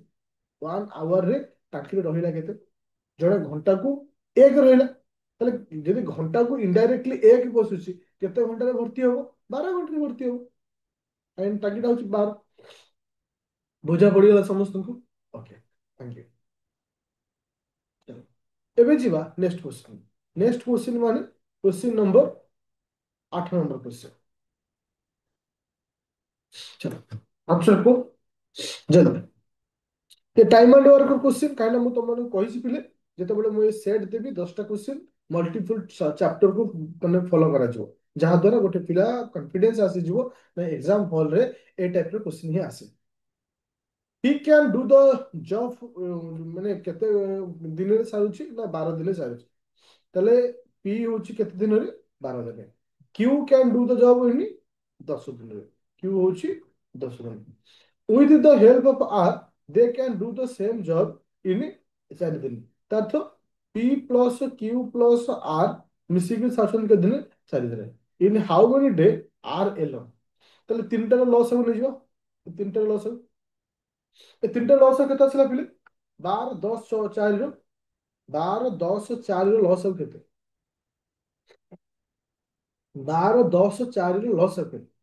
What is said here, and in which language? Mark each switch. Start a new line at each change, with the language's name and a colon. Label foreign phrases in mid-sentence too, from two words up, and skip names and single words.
Odia: 1 ଆୱାରରେ ଟାଙ୍କିରେ ରହିଲା କେତେ? ଜଣେ ଘଣ୍ଟାକୁ 1 ରହିଲା। ତାହେଲେ ଯଦି ଘଣ୍ଟାକୁ ଇନଡାଇରେକ୍ଟଲି 1 ବସୁଛି, କେତେ ଘଣ୍ଟାରେ ଭର୍ତ୍ତି ହବ? 12 ଘଣ୍ଟାରେ ଭର୍ତ୍ତି ହବ। କାହିଁକି ଟାଙ୍କିଟା ହଉଛି 12। ବୁଝା ପଡିଗଲା ସମସ୍ତଙ୍କୁ? ଓକେ,
English: thank you.
Odia: ଏବେ ଯିବା
English: next question. next question माने question number 8 number question.
Hindi: चलो आंसर को जल्दी।
Odia: ये
English: time and work question
Odia: କାହିଁକି ମୁଁ ତମମାନଙ୍କୁ କହିଛି ପିଲେ, ଯେତେବେଳେ ମୁଁ ଏ ସେଟ୍ ଦେବି 10ଟା क्वेश्चन,
English: multiple chapter
Odia: କୁ ମାନେ ଫଲୋ କରାଯିବ, ଯାହା ଦ୍ୱାରା ଗୋଟେ ପିଲା କନଫିଡେନ୍ସ ଆସିଯିବ ନା
English: exam hallରେ
Odia: ଏ ଟାଇପ ର क्वेश्चन ହିଁ ଆସେ।
English: he can do the job
Odia: ମାନେ କେତେ ଦିନରେ ସାରୁଛି ନା 12 ଦିନରେ ସାରୁଛି। ତାହେଲେ ପି ହଉଛି କେତେ ଦିନରେ? 12 ଦିନରେ।
English: Q can do the job in 10 ଦିନରେ।
Odia: କ୍ୟୁ ହଉଛି 10 ଦିନ।
English: with the help of R they can do the same job in 4 दिन।
Odia: ତାର ତ
English: P plus Q plus R
Odia: ମିଶିକି ସାରୁଛନ୍ତି କେତେ ଦିନ? 4 ଦିନ।
English: in how many day R alone?
Odia: ତାହେଲେ ତିନିଟାର ଲସ୍ ହବ ନେଇଯିବ। ତିନିଟାର ଲସ୍ ହବ। ଏ ତିନିଟା ଲସ୍ କେତେ ଆସିଲା ପିଲେ? 12 10 4 12 10 4 ଲସ୍ ହବ କେତେ? 12 10 4 ଲସ୍ ହବ କେତେ?